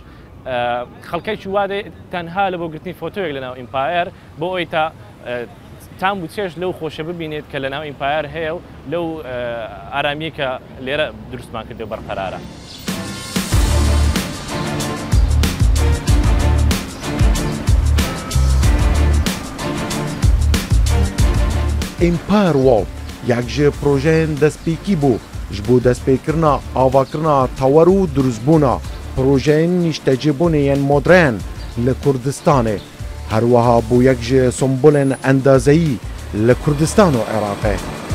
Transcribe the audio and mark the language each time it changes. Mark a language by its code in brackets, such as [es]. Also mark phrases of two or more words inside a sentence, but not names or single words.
[ckb] خەڵکەیکی وادێ تەنها لە بۆ گرتنی فۆتۆیەک لە ناو ئیمپایر بۆ ئەوی تا تام و چێش لەو خۆشە ببینێت کە لە ناو ئیمپایر هەیە و لەو ئارامیە کە لێرە دروستمان کردو بەرقەرارە. [ku] ئیمپایر وۆڵد یەک ji projeyên destpêkî bû ji bo destpêkirina avakirina tewer û durustbûna projeyên nîştecêbûnê yên modern li Kurdistanê. Her wiha bû yek ji sembolên endazeyî li Kurdistan û Iraqê.